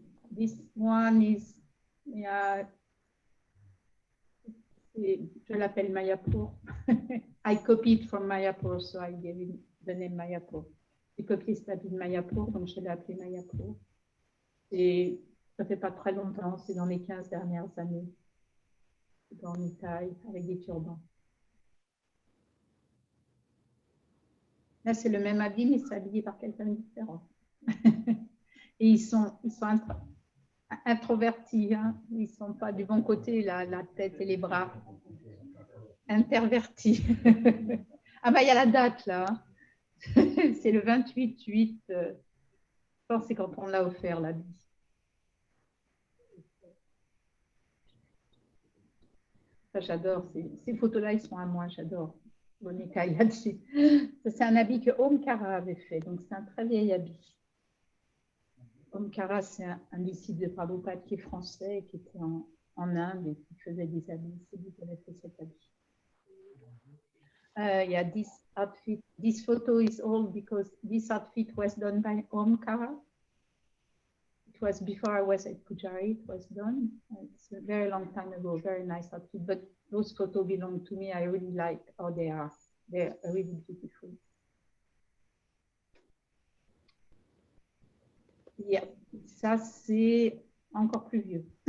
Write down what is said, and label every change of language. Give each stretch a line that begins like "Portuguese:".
English: This one is, yeah,
French: je l'appelle Mayapur.
English: I copied from Mayapur, so I gave him the name Mayapur.
French: J'ai copié cette habit de Mayapur, donc je l'ai appelé Mayapur. Et ça fait pas très longtemps, c'est dans les 15 dernières années. Gaura-Nitai avec des turbans. Là, c'est le même habit, mais c'est habillé par quelqu'un de différent. Et ils sont introvertis, hein. Ils ne sont pas du bon côté, la tête et les bras. Intervertis. Ah bah, il y a la date, là. C'est le 28-8. Je pense que c'est quand on l'a offert, l'habit. Ça, j'adore. Ces photos-là, ils sont à moi, j'adore. C'est un habit que Omkara avait fait, donc c'est un très vieil habit. Omkara, c'est un disciple de Prabhupada qui est français, qui était en Inde et qui faisait des habits. C'est lui qui avait fait cet habit.
English: Yeah, this outfit, this photo is old because this outfit was done by Omkara. It was before I was at Pujari, it was done. It's a very long time ago, very nice outfit, but those photos belong to me. I really like how they are. They're really beautiful.
French: Yeah, ça c'est encore plus vieux.